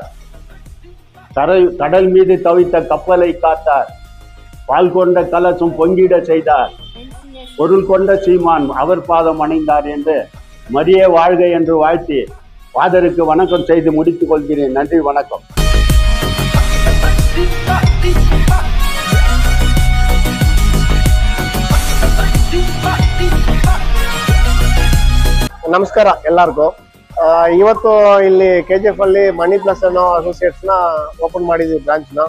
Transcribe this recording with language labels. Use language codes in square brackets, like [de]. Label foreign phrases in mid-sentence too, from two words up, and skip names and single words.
[ta] கடல் மீது தவித்த கப்பலை காத்தார். பால் கொண்ட கலசம் பொங்கிட செய்தார். பொருள் கொண்ட சீமான் அவர் பாதம் அணைந்தார் என்று மரியே வாழ்க என்று வாழ்த்தி ஃபாதருக்கு வணக்கம் செய்து முடித்துக் கொள்கிறேன். நன்றி, வணக்கம். [kn] ನಮಸ್ಕಾರ ಎಲ್ಲರಿಗೂ. ಇವತ್ತು ಇಲ್ಲಿ KGF ಅಲ್ಲಿ ಮನಿ ಪ್ಲಸ್ ಅನ್ನೋ ಅಸೋಸಿಯೇಟ್ಸ್ ನ ಓಪನ್ ಮಾಡಿದ್ವಿ ಬ್ರಾಂಚ್ ನ.